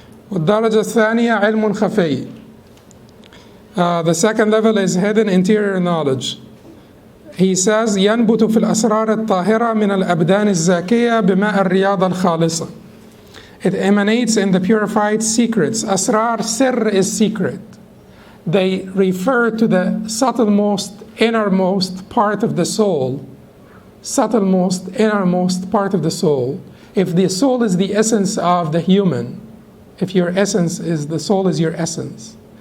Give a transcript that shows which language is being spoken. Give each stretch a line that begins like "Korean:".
Arabic: والدرجة الثانية علم خفي.
English: The second level is hidden interior knowledge. He says
Arabic: ينبت في الأسرار الطاهرة من الأبدان الزاكية بماء الرياضة الخالصة.
English: It emanates in the purified secrets. Asrar, sir is secret. They refer to the subtlemost, innermost part of the soul. Subtlemost, innermost part of the soul. If the soul is the essence of the human, if your essence is, the soul is your essence.